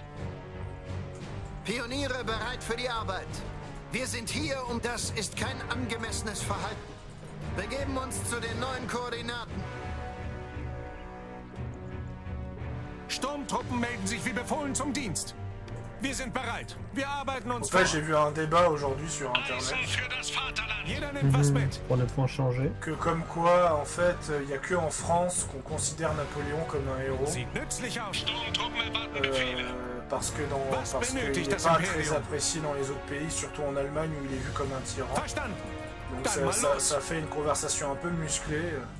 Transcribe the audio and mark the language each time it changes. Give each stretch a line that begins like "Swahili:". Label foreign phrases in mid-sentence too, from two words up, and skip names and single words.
German: Pioniere bereit für die Arbeit. Wir sind hier das ist kein angemessenes Verhalten. Begeben uns zu den neuen Koordinaten. Sturmtruppen melden sich wie befohlen zum Dienst. Wir sind bereit. Wir arbeiten uns vor.
French: J'ai vu un débat aujourd'hui sur internet.
German: Jeder nimmt was mit.
French: Pour ne point changer. Que comme quoi, en fait, il n'y a que en France qu'on considère Napoléon comme un héros. Parce qu'il n'est pas très apprécié dans les autres pays, surtout en Allemagne où il est vu comme un tyran. Donc ça fait une conversation un peu musclée.